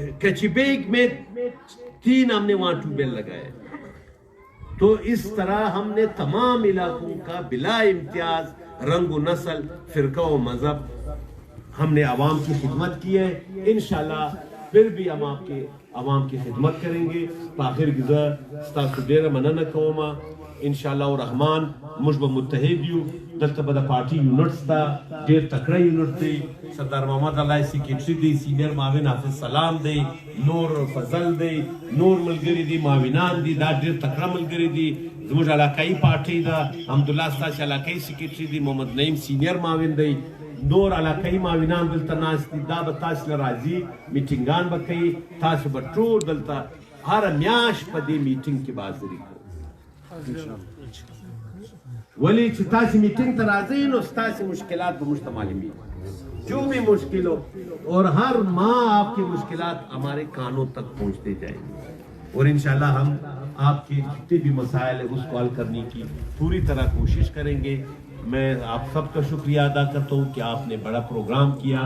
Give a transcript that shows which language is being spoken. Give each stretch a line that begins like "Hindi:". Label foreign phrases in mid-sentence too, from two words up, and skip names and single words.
Urdu: کچی بیگ میں 3 ہم نے وہاں ٹیوب ویل لگائے. تو اس طرح ہم نے تمام علاقوں کا بلا امتیاز رنگ و نسل، فرقہ و مذہب ہم نے عوام کی خدمت کی ہے. انشاءاللہ پھر بھی ہم آپ کے عوام کی خدمت کریں گے.
Pashto: پاخر گزر ستاسو ډیره مننه کوم. انشاءالله الرحمن موږ به متحد یو. دلته به د پارټي یونټس ته ډېر تکړه یونټ دی. سردار محمد علي سیکریټري دی، سینئر معاون حافظ سلام دی، نور فضل دی، نور ملګري دي، معاونان دي، دا ډېر تکړه ملګري دي. زموږ علاقایي پارټۍ ده، حمدالله ستاسو علاقایي سیکریټري دی، محمد نعیم سینئر معاون دی، نور علاقایي معاونان دلته ناست دي. دا به تاسو له راځي، میټینګان به کوي، تاسو به ټول دلته هره میاشت په دې میټینګ کې به حاضري کوئ. ولی چې تاسو میټینګ ته راځئ نو ستاسو مشکلات به موږ ته معلومیږي،
Urdu: جو بھی مشکل ہو، اور ہر ماہ آپ کی مشکلات ہمارے کانوں تک پہنچتے جائیں گے. اور انشاءاللہ ہم آپ کے جتنے بھی مسائل ہیں اس کو حل کرنے کی پوری طرح کوشش کریں گے. میں آپ سب کا شکریہ ادا کرتا ہوں کہ آپ نے بڑا پروگرام کیا.